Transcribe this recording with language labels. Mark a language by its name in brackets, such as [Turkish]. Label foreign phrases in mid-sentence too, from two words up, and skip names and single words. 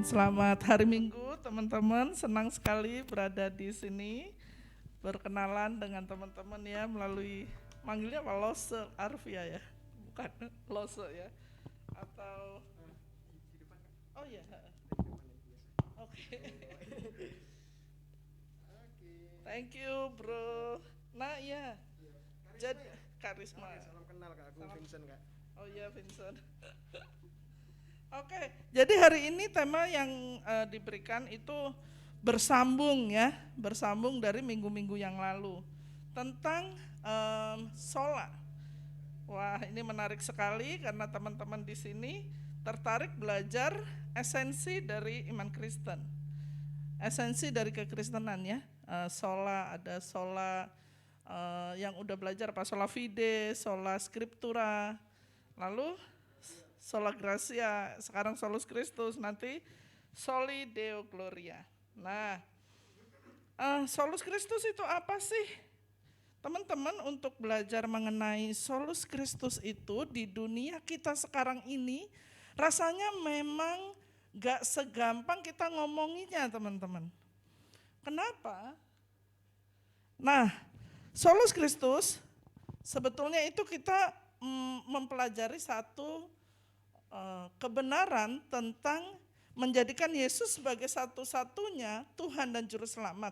[Indonesian] Selamat hari Minggu teman-teman, senang sekali berada di sini. Berkenalan dengan teman-teman ya melalui, manggilnya apa? Lose Arvia ya? Bukan Lose ya? Atau oh ya. Oke. [English] Thank you bro. [Indonesian] Nah ya. Jadi Karisma. Salam kenal Kak, aku Vincent Kak. Oh iya Vincent. Oke, jadi hari ini tema yang diberikan itu bersambung ya, bersambung dari minggu-minggu yang lalu tentang sola. Wah, ini menarik sekali karena teman-teman di sini tertarik belajar esensi dari iman Kristen, esensi dari kekristenan ya. Sola, ada sola yang udah belajar apa, [Latin] sola fide, sola scriptura, lalu sola gratia, sekarang solus Christus, nanti soli deo gloria. [Indonesian] Nah, [Latin] solus Christus [Indonesian] itu apa sih? Teman-teman, untuk belajar mengenai [Latin] solus Christus [Indonesian] itu di dunia kita sekarang ini rasanya memang gak segampang kita ngomonginnya teman-teman. Kenapa? Nah, [Latin] solus Christus [Indonesian] sebetulnya itu kita mempelajari satu kebenaran tentang menjadikan Yesus sebagai satu-satunya Tuhan dan Juru Selamat.